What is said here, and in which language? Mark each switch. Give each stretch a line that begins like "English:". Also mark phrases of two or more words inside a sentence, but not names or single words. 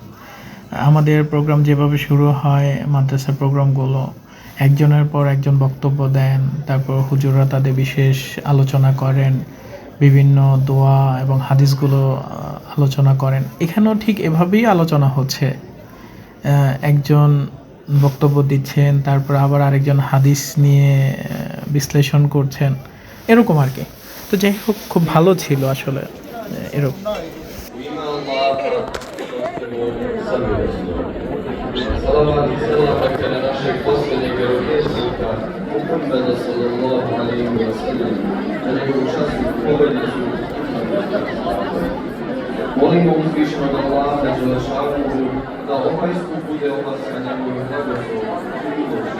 Bangla: আমাদের প্রোগ্রাম যেভাবে শুরু হয়, মাদ্রাসার প্রোগ্রামগুলো একজনের পর একজন বক্তব্য দেন, তারপর হুজুররা তাদের বিশেষ আলোচনা করেন, বিভিন্ন দোয়া এবং হাদিসগুলো আলোচনা করেন। এখানেও ঠিক এভাবেই আলোচনা হচ্ছে। একজন বক্তব্য দিচ্ছেন, তারপর আবার আরেকজন হাদিস নিয়ে বিশ্লেষণ করছেন, এরকম আর কি। তো যাই হোক, খুব ভালো ছিল আসলে এরকম।
Bosnian: Salavat i selam neka na našeg posljednjeg vjerovjesnika Muhammeda
Arabic: صلى الله عليه وسلم,
Bosnian: na njegovu časnu povednicu. Molimo uzvišenog Allaha Đelešanuhu da ovaj skup bude opasan njegovim blagoslovom i milošću.